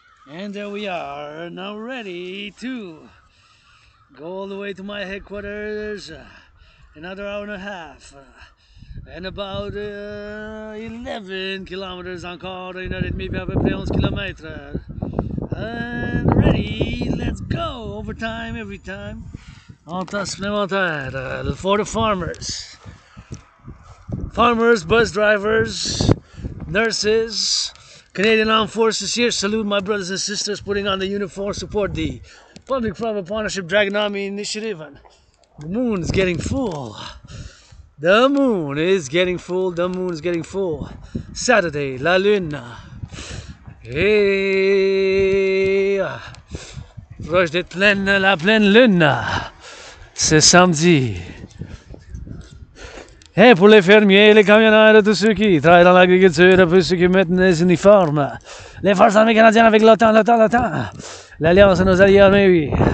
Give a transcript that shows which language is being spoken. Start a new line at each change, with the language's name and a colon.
English: And there we are, now ready to go all the way to my headquarters. Another hour and a half. And about 11 kilometers
French: encore, 1h30 puis à peu près 11 kilomètres.
English: And ready, let's go! Overtime, every time.
French: En temps supplémentaire
English: for the farmers. Farmers, bus drivers, nurses, Canadian Armed Forces here. Salute my brothers and sisters putting on the uniform, support the public-private partnership Dragon Army initiative. And the moon is getting full. The moon is getting full. The moon is getting full.
French: Saturday, la lune. Et proche d'être pleine, la pleine lune. C'est samedi. Et pour les fermiers, les camionneurs, tous ceux qui travaillent dans l'agriculture, tous ceux qui mettent des uniformes, les forces armées canadiennes avec l'OTAN, l'Alliance de nos alliés armés, oui.